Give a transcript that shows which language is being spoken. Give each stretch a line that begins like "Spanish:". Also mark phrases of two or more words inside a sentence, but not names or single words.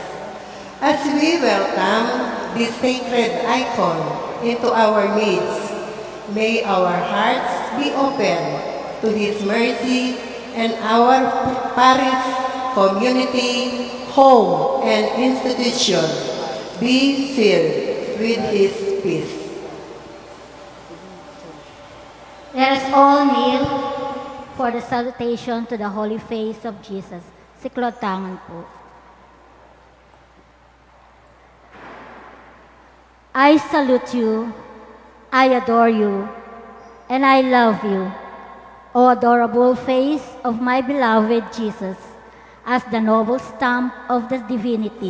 English: As we welcome this sacred icon into our midst, may our hearts be open to His mercy and our parish, community, home, and institution be filled with His peace. Let us all kneel for the salutation to the Holy Face of Jesus.
Pampanga: Siklod tangan po.
English: I salute you, I adore you, and I love you, O adorable face of my beloved Jesus, as the noble stamp of the divinity.